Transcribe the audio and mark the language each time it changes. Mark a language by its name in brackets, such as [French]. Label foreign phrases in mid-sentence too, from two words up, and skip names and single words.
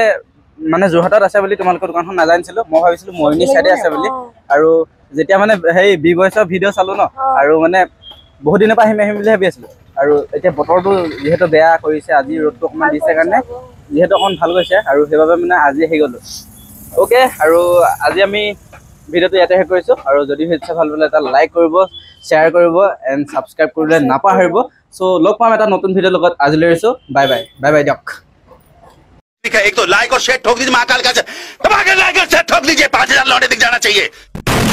[Assamese] মানে যোৰহাটত আছে বুলি তোমালোকৰ দোকানখন নাজানিছিলোঁ মই ভাবিছিলোঁ মৰিনী চাইডে আছে বুলি আৰু যেতিয়া মানে সেই বি বইজৰ ভিডিঅ' চালোঁ ন আৰু মানে বহুত দিনৰ পৰা আহিম বুলি ভাবি আছিলোঁ আৰু এতিয়া বতৰটো যিহেতু বেয়া কৰিছে আজি ৰ'দটো অকণমান দিছে কাৰণে যিহেতু অকণমান ভাল গৈছে আৰু সেইবাবে মানে আজি আহি গ'লোঁ ওকে আৰু আজি আমি ভিডিঅ'টো ইয়াতে শেষ কৰিছোঁ আৰু যদি ভিডিঅ' ভাল পালে এটা লাইক কৰিব শ্বেয়াৰ কৰিব [English] and subscribe [Assamese] কৰিবলৈ নাপাহৰিব চ' লগ পাম এটা নতুন ভিডিঅ'ৰ লগত আজিলৈ আহিছোঁ [English] bye bye [Assamese] দিয়ক [Hindi] ठीक है, एक तो लाइक और शेयर ठोक दीजिए, महाकाल का दबा के लाइक और शेयर ठोक दीजिए, 5000 लौटे दिख जाना चाहिए।